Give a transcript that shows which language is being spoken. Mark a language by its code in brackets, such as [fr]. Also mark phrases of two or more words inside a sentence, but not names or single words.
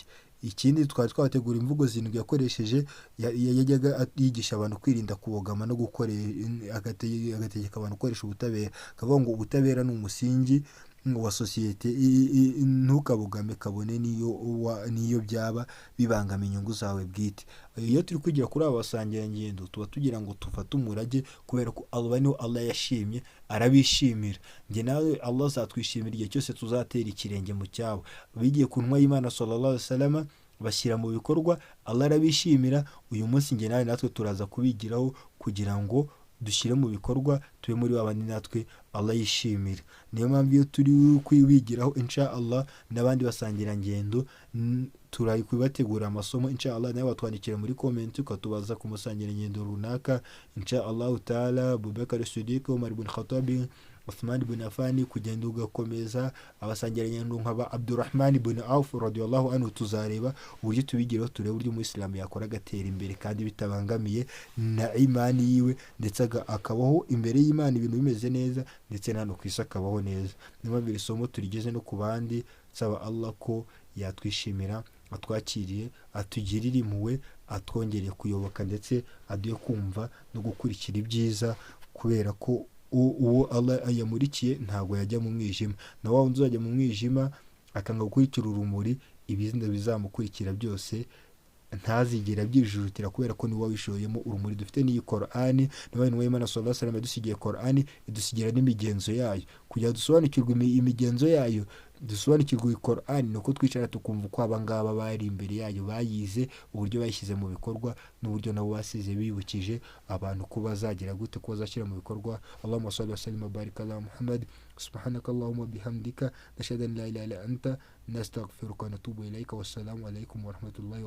[rw] Ikindi, twari twabategura imvugo zindwi yakoresheje, yajyaga yigisha abantu kwirinda kubogama no agategeka abantu gukoresha ubutabera, akavuga ngo ubutabera ni umusingi wa sosiyete, ntukabugame kabone niyo byaba bibangama inyungu zawe bwite. Iyo turi kwigira kuri aba basangirangendo tuba tugira ngo tufate umurage, kubera ko Allah yashimye arabishimira. Njye nawe Allah azatwishimira igihe cyose tuzatera ikirenge mu cyabo. Bigiye ku ntumwa y'Imana [ar] صلى الله عليه وسلم [rw] bashyira mu bikorwa, Allah arabishimira. Uyu munsi njye nawe natwe turaza kubigiraho kugira ngo dushyire mu bikorwa, tube muri babandi natwe Allah yishimira. Niyo mpamvu iyo turi kwibigiraho [ar] إن شاء الله [rw] n'abandi basangira ngendo turayi kubategura amasomo [ar] إن شاء الله, [rw] nawe watwandikira muri comment ukatubaza ku musangira ngendo runaka [ar] إن شاء الله تعالى. [rw] Abubakar Siddiq, Umar ibn Khattab, Uthman ibn Affan, kugenda ugakomeza abasangira ngendo nk'aba Abdurrahman ibn Auf [ar] رضي الله عنه. [rw] Tuzareba uburyo tubigiraho, turebe uburyo Umuislamu yakora agatera imbere kandi bitabangamiye na imani yiwe, ndetse akabaho imbere y'Imana ibintu bimeze neza, ndetse nano ku isi akabaho neza. Niyo mpamvu iri somo turigeze no ku bandi, nsaba Allah ko yatwishimira, atwakiriye, atugirire impuhwe, atwongereye kuyoboka, ndetse aduye kumva no gukurikira ibyiza, kubera ko uwo Allah yamurikiye ntabwo yajya mu mwijima, na wa wundi uzajya mu mwijima akanga gukurikira urumuri, ibizina bizamukurikira byose ntazigera abyijujutira, kubera ko niwe wishoyemo urumuri. Dufite n'iyi Qur'ani, nawe niwe Imana [ar] صلى الله عليه وسلم [rw] yadusigiye Qur'ani, idusigira n'imigenzo yayo. Kugira dusobanukirwe imigenzo yayo, dusobanukirwe Qur'ani, nuko twicara tukumva uko abangaba bari imbere yayo bayize, uburyo bayishyize mu bikorwa, n'uburyo nabo basize bibukije abantu ko bazagira gute, ko bazashyira mu bikorwa. [ar] اللهم صل وسلم وبارك على محمد. سبحانك اللهم وبحمدك، نشهد أن لا إله إلا أنت، نستغفرك ونتوب إليك. والسلام عليكم ورحمة الله وبركاته.